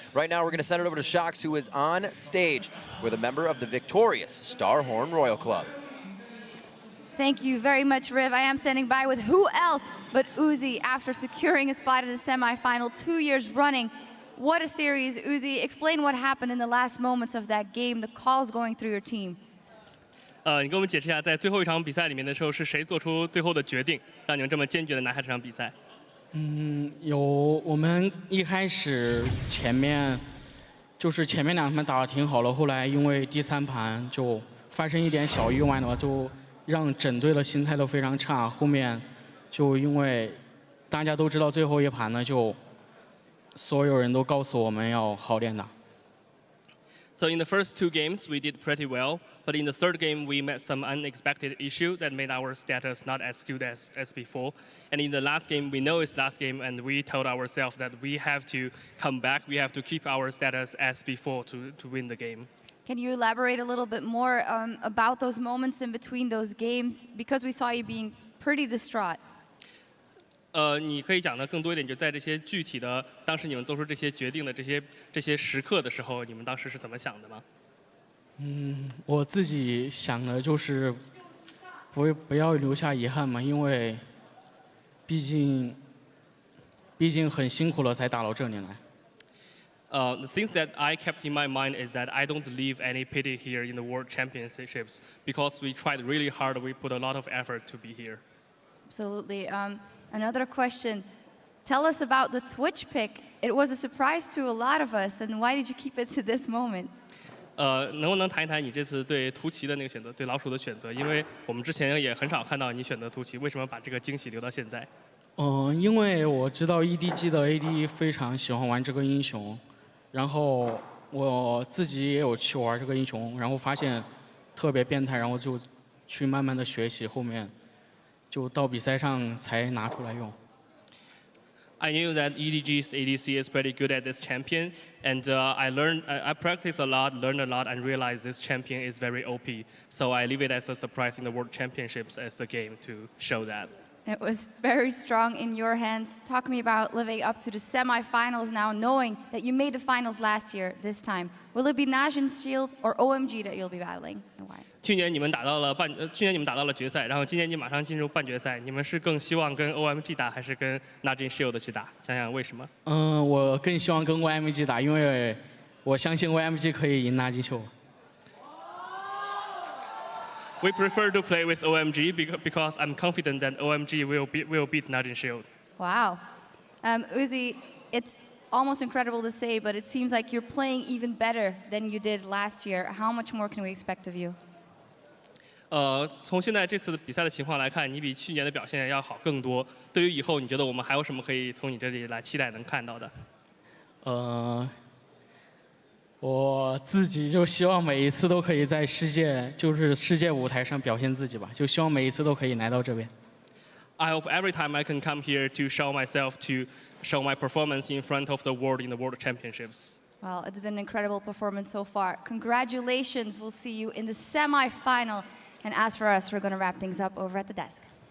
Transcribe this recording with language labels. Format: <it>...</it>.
<en>Right now, we're going to send it over to Shox, who is on stage with a member of the victorious Starhorn Royal Club. Thank you very much, Riv. I am standing by with who else but Uzi after securing a spot in the semifinal 2 years running. What a series, Uzi. Explain what happened in the last moments of that game, the calls going through your team.</en> <zh>你跟我们解释一下，在最后一场比赛里面的时候，是谁做出最后的决定，让你们这么坚决的拿下这场比赛？我们一开始前面2盘打得挺好了，后来因为第3盘就发生一点小意外的话，就让整队的心态都非常差。后面就因为大家都知道最后一盘呢，就所有人都告诉我们要好点打。</zh> <en>So in the first 2 games, we did pretty well, but in the 3rd game, we met some unexpected issue that made our status not as good as before. And in the last game, we know it's last game, and we told ourselves that we have to come back, we have to keep our status as before to win the game. Can you elaborate a little bit more about those moments in between those games? Because we saw you being pretty distraught.</en> <zh>你可以讲的更多一点，就在这些具体的当时你们做出这些决定的这些时刻的时候，你们当时是怎么想的吗？我自己想的就是不要留下遗憾嘛，因为毕竟很辛苦了才打到这里来。</zh> <en>The things that I kept in my mind is that I don't leave any pity here in the World Championships because we tried really hard, we put a lot of effort to be here. Absolutely. Another question. Tell us about the Twitch pick. It was a surprise to a lot of us, and why did you keep it to this moment?</en> <zh>能不能谈一谈你这次对图奇的那个选择，对老鼠的选择？因为我们之前也很少看到你选择图奇，为什么把这个惊喜留到现在？因为我知道 EDG 的 AD 非常喜欢玩这个英雄，然后我自己也有去玩这个英雄，然后发现特别变态，然后就去慢慢的学习，后面就到比赛上才拿出来用。</zh> <en>I knew that EDG's ADC is pretty good at this champion, and I practiced a lot, learned a lot, and realized this champion is very OP. So I leave it as a surprise in the World Championships as a game to show that. It was very strong in your hands. Talk to me about living up to the semifinals now, knowing that you made the finals last year, this time. Will it be Najin Shield or OMG that you'll be battling? And why?</en> <zh>去年你们打到了决赛，然后今年你马上进入半决赛，你们是更希望跟 OMG 打，还是跟 Najin Shield 去打？想想为什么？我更希望跟 OMG 打，因为我相信 OMG 可以赢纳金秀。</zh> <en>We prefer to play with OMG because I'm confident that OMG will beat Najin Shield. Wow. Uzi, it's almost incredible to say, but it seems like you're playing even better than you did last year. How much more can we expect of you?</en> <zh>从现在这次的比赛的情况来看，你比去年的表现要好更多。对于以后，你觉得我们还有什么可以从你这里来期待能看到的？我自己就希望每一次都可以在世界舞台上表现自己吧，就希望每一次都可以来到这边。</zh> <en>I hope every time I can come here to show myself, to show my performance in front of the world in the World Championships. Well, it's been an incredible performance so far. Congratulations. We'll see you in the semi-final. And as for us, we're going to wrap things up over at the desk.</en>